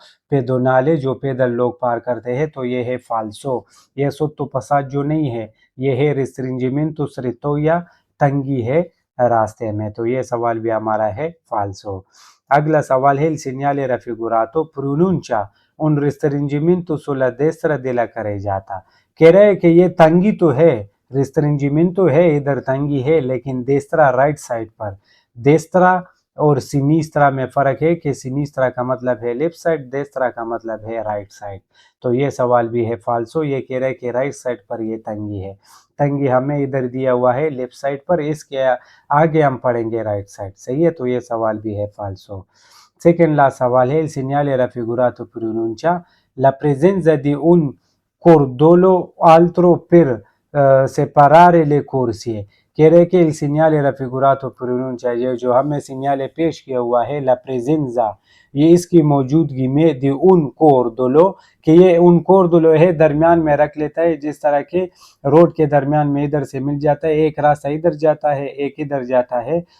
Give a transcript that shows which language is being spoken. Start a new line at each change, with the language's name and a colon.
Hindi: पेदोनाले, जो पैदल लोग पार करते हैं। तो ये है फाल्सो, ये सोत्तो नहीं है, ये है रिस्ट्रिंजिमेंटो स्ट्रिक्टो या तंगी है रास्ते में। तो ये सवाल भी हमारा है फाल्सो।
Italian: अगला सवाल है, il segnale raffigurato pronuncia un restringimento sulla destra della carreggiata।
Hindi: कह रहे हैं कि ये तंगी तो है, रिस्ट्रिंजिमेंटो है, इधर तंगी है, लेकिन देस्त्रा राइट साइड पर। देस्त्रा और सिनिस्त्रा में फर्क है कि सिनिस्त्रा का मतलब है लेफ्ट साइड, देस्त्रा का मतलब है राइट साइड। तो ये सवाल भी है फाल्सो, ये कह रहे हैं कि राइट साइड पर ये तंगी है। तंगी हमें इधर दिया हुआ है लेफ्ट साइड पर, इसके आगे हम पढ़ेंगे राइट साइड, सही है। तो ये सवाल भी है फाल्सो।
Italian: सेकेंड लास्ट सवाल है, il segnale raffigurato pronuncia la presenza di un cordolo altro per separare le corsie।
Hindi: कह रहे कि
Italian: il segnale raffigurato pronuncia,
Hindi: ये जो हमें सिग्नल पेश किया हुआ है
Italian: la presenza,
Hindi: ये इसकी मौजूदगी में
Italian: di un cordolo,
Hindi: कि ये उन कोर्दोलो है दरमियान में रख लेता है, जिस तरह के रोड के दरमियान में इधर से मिल जाता है, एक रास्ता इधर जाता है एक इधर जाता है।